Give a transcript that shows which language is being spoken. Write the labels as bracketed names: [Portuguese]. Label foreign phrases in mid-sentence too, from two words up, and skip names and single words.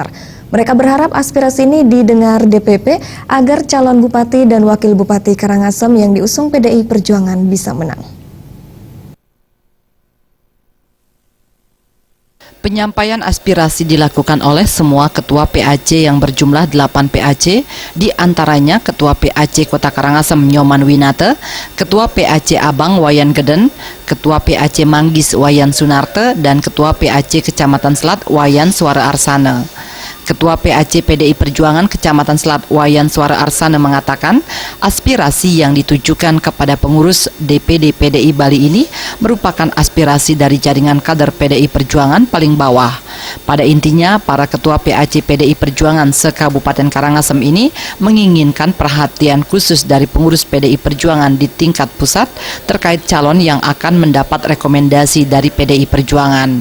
[Indonesian] Mereka berharap aspirasi ini didengar DPP agar calon bupati dan wakil bupati Karangasem yang diusung PDI Perjuangan bisa menang. Penyampaian aspirasi dilakukan oleh semua ketua PAC yang berjumlah 8 PAC, di antaranya Ketua PAC Kota Karangasem Nyoman Winate, Ketua PAC Abang Wayan Geden, Ketua PAC Manggis Wayan Sunarte, dan Ketua PAC Kecamatan Selat Wayan Suara Arsana. Ketua PAC PDI Perjuangan Kecamatan Selat Wayan Suara Arsana mengatakan aspirasi yang ditujukan kepada pengurus DPD PDI Bali ini merupakan aspirasi dari jaringan kader PDI Perjuangan paling bawah. Pada intinya, para ketua PAC PDI Perjuangan se-Kabupaten Karangasem ini menginginkan perhatian khusus dari pengurus PDI Perjuangan di tingkat pusat terkait calon yang akan mendapat rekomendasi dari PDI Perjuangan.